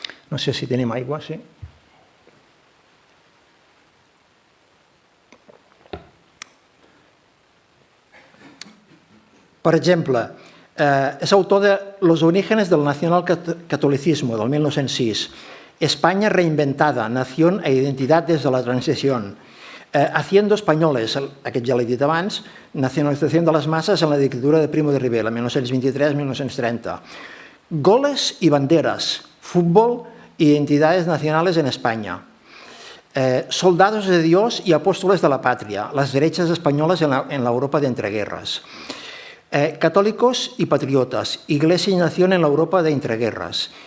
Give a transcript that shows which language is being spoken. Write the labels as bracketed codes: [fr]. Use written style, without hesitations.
[ca] No sé si tenim aigua, sí. Per exemple, és autor de Los orígenes del nacionalcatolicismo, del 1906. [es] España reinventada, nación e identidad desde la transición. [ca] Haciendo Españoles, aquest ja l'he dit abans, nacionalització de les masses en la dictadura de Primo de Rivera, 1923-1930. [es] Goles y banderas, fútbol y identidades nacionales en España. Soldados de Dios y apóstoles de la patria, las derechas españolas en la Europa de entreguerras. Católicos y patriotas, Iglesia y nación en la Europa de entreguerras.